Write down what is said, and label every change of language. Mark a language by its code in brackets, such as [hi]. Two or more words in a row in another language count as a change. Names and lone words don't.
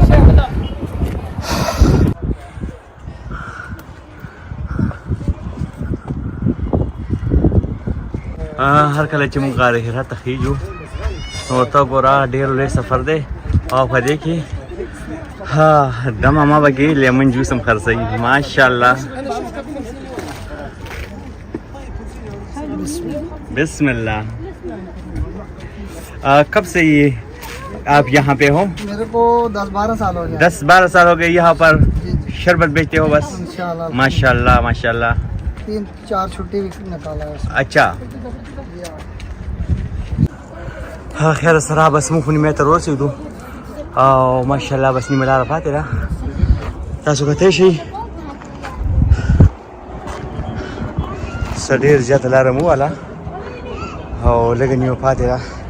[ps] هر کله چې موږ غار حرا ته خیږو نو ته ګوره ډېر لوی سفر دی او په دې کې د ماما بګې لیمن جوس هم خرڅوي ماشاءالله. [ar] بسم الله. [hi] कब से ये आप यहाँ पे हो? मेरे को 10-12 साल हो गए। 10-12 साल हो गए यहाँ पर शरबत बेचते हो बस? [ar] إن شاء الله ما شاء الله [hi] 3-4 छुट्टी भी निकाला है. [ps] अच्छा ها خیر سره بس مو خونی مې تر ورسېدو او ماشاءالله بس نیمه لاره پاتې ده تاسو کتلی شئ څه ډېر زیاته لاره مو وله او لږه نیمه پاتې ده.